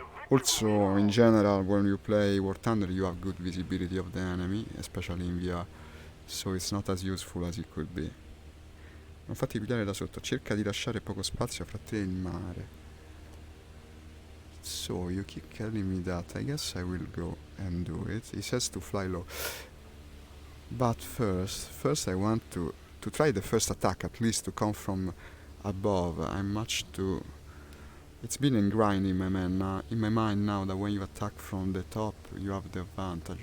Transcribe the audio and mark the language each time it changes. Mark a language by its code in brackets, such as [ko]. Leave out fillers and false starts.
[en] Also, in general, when you play Warthunder, you have good visibility of the enemy, especially in VR, so it's not as useful as it could be. [it] Non fatti pigliare da sotto, cerca di lasciare poco spazio fra te e il mare. [en] So, you keep telling me that, I guess I will go and do it. He says to fly low. But first I want to try the first attack, at least to come from above. I'm much too... It's been ingrained in my mind now that when you attack from the top, you have the advantage.